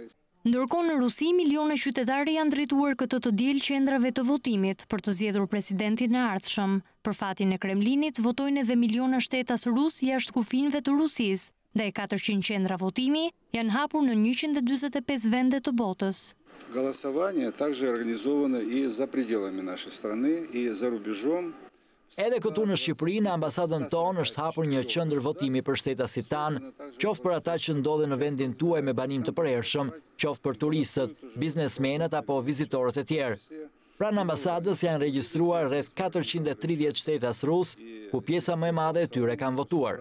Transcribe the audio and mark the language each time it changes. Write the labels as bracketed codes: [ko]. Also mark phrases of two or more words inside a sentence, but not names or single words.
[sq] Ndërkohë në Rusi, miliona qytetarë janë drejtuar këtë të diel qendrave të votimit për të zgjedhur presidentin e ardhshëm. Për fatin e Kremlinit votojnë edhe miliona shtetas rus jashtë kufinëve të Rusisë. Ndaj 400 qendra votimi janë hapur në 145 vende të botës. [ru] Голосование также организовано и за пределами нашей страны, и за рубежом. [sq] Edhe këtu në Shqipëri, në ambasadën tonë është hapur një qendër votimi për shtetasit tanë, qoftë për ata që ndodhen në vendin tuaj me banim të përhershëm, qoftë për turistët, biznesmenët apo vizitorët e tjerë. Pranë ambasadës janë regjistruar rreth 430 shtetas rus, ku pjesa më e madhe e tyre kanë votuar.